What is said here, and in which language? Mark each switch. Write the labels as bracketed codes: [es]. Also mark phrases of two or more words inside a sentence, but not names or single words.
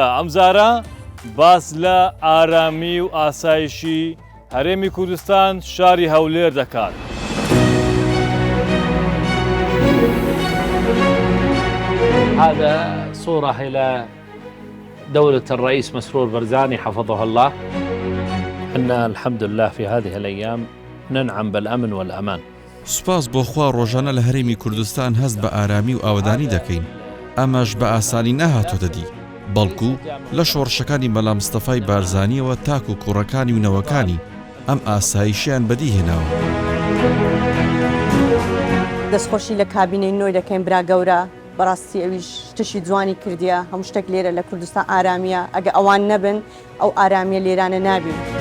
[ckb] ئەمجارە باس لە ئارامی و ئاسایشی هەرێمی کوردستان شاری هەولێر دەکات. [ar] هذا صورة إلى دولة الرئيس مسرور بارزاني حفظه الله. إحنا الحمد لله في هذه الأيام ننعم بالأمن والأمان. [ckb] سوپاس بۆ خوا ڕۆژانە لە هەرێمی کوردستان هەست بە ئارامی و ئاودانی دەکەین. ئەمەش بە ئاسانی نەهاتۆتە دی، بەڵکو لە شۆڕشەکانی مەلا مستەفای بارزانیەوە تاک و کوڕەکانی و نەوەکانی ئەم ئاسایشیان بەدیهێناوە. دەستخۆشی لە کابینەی نۆی دەکەین برا گەورە، بەڕاستی ئەویش تشی جوانی کردیە، هەموو شتێک لێرە لە کوردستان ئارامیە، ئەگە ئەوان نەبن ئەو ئارامیە لێرانە نابین.